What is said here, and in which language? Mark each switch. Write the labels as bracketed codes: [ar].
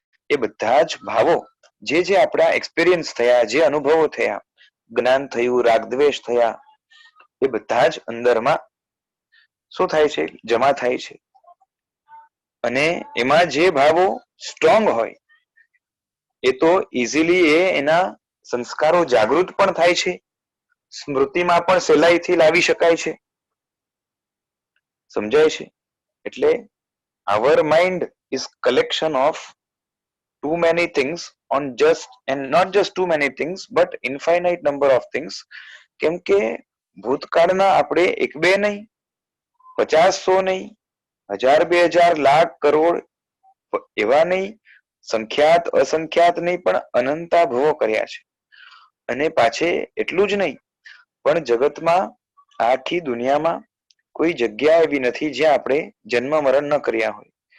[gu] એ બધા જ ભાવો જે જે આપણા એક્સપિરિયન્સ થયા, જે અનુભવો થયા, જ્ઞાન થયું, રાગદ્વેષ થયા, એ બધા જ અંદરમાં શું થાય છે? જમા થાય છે. અને એમાં જે ભાવો સ્ટ્રોંગ હોય એ તો ઇઝીલી એના સંસ્કારો જાગૃત પણ થાય છે, સ્મૃતિમાં પણ સહેલાઈથી લાવી શકાય છે. સમજાય છે? [en] એટલે our mind is collection of too many things on just and not just too many things but infinite number of things. [gu] કેમ કે ભૂતકાળના આપણે એક બે નહીં, 50, 100 નહીં, 1000, 2000, લાખ, કરોડ એવા નહીં, સંખ્યાત અસંખ્યાત નહીં, પણ અનંતા ભવો કર્યા છે. અને પાછે એટલું જ નહીં, પણ જગતમાં આખી દુનિયામાં કોઈ જગ્યા એવી નથી જ્યાં આપણે જન્મ મરણ ન કર્યા હોય.